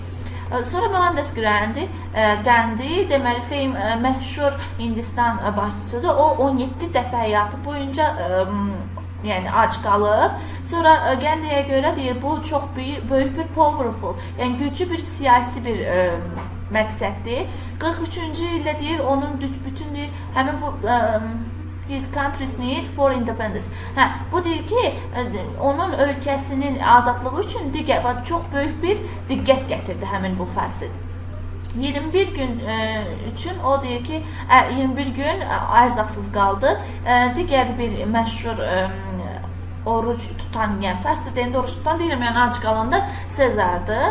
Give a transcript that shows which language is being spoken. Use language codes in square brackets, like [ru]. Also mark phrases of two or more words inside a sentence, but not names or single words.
[az] Sonra Mohandas Gandhi, deməli, məşhur Hindistan başçısıdır. O 17 dəfə həyatı boyunca yəni ac qalıb. Sonra Gandhiyə görə deyir, bu çox böyük bir powerful, yəni güclü bir siyasi bir məqsəddir. 43-cü ildə deyir, onun bütün deyir, həmin bu [en] his country's need for independence. [az] Bu deyir ki, onun ölkəsinin azadlığı üçün çox böyük bir diqqət gətirdi həmin bu fəsil. 21 gün üçün o deyir ki, 21 gün ərzaqsız qaldı. Digər bir məşhur oruç tutan, yəni fəsil deyəndə oruç tutan deyirəm, yəni ac qalanda Sezardır.